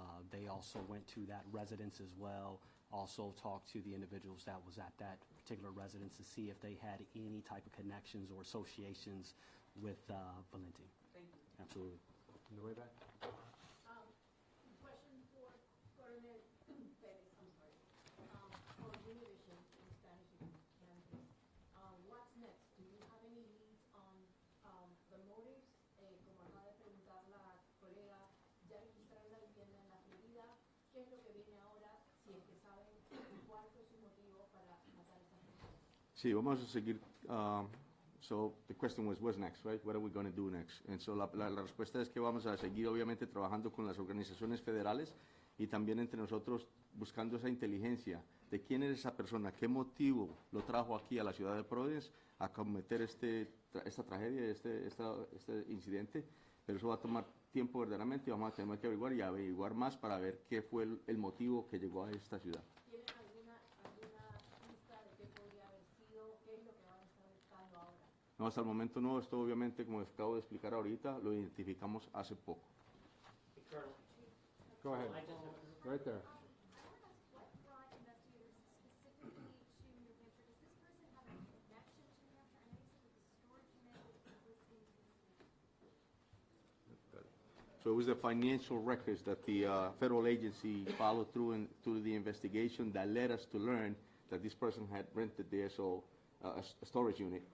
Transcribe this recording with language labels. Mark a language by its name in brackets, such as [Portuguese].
[English] They also went to that residence as well, also talked to the individuals that was at that particular residence to see if they had any type of connections or associations with Valenti. Thank you. Absolutely. On the way back? Question for Coronel Perez, I'm sorry. For Univision in Spanish, if you can, please. What's next? Do you have any leads on the motives? [Spanish] Como acaba de preguntar la colega, ¿ya registraron la vivienda en la Florida? ¿Qué es lo que viene ahora? Si es que saben cuál fue su motivo para matar a esa persona. Sí, vamos a seguir. [English] So the question was, what's next, right? What are we going to do next? And so [Spanish] la respuesta es que vamos a seguir obviamente trabajando con las organizaciones federales y también entre nosotros buscando esa inteligencia de quién es esa persona, qué motivo lo trajo aquí a la ciudad de Providence a cometer esta tragedia, este incidente. Pero eso va a tomar tiempo verdaderamente y vamos a tener que averiguar y averiguar más para ver qué fue el motivo que llegó a esta ciudad. ¿Tienen alguna pista de qué podría haber sido? ¿Qué es lo que van a estar buscando ahora? No, hasta el momento no. Esto obviamente, como acabo de explicar ahorita, lo identificamos hace poco. [English] Go ahead. Right there. What brought investigators specifically to New Hampshire? Does this person have a connection to New Hampshire? I know you said that the storage unit was in his name. So it was the financial records that the federal agency followed through the investigation that led us to learn that this person had rented there, a storage unit.